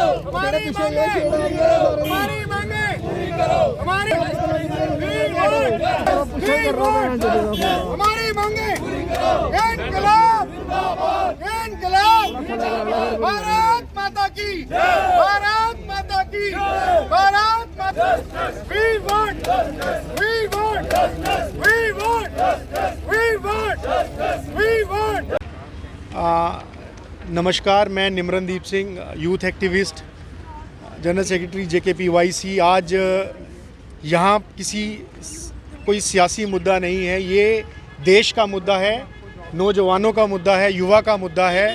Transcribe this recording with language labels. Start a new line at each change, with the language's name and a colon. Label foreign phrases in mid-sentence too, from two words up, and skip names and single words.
Hindi: हमारी मांगे पूरी करो, हमारी मांगे पूरी करो, हमारी हमारी मांगे पूरी करो। इनकलाब जिंदाबाद, इनकलाब भारत माता की, भारत माता की, भारत माता।
English: We want, we want, we want, we want, we want।
Hindi: नमस्कार, मैं निमरनदीप सिंह,
English: youth activist, general secretary
Hindi: JKPYC। आज यहाँ कोई सियासी मुद्दा नहीं है, ये देश का मुद्दा है, नौजवानों का मुद्दा है, युवा का मुद्दा है।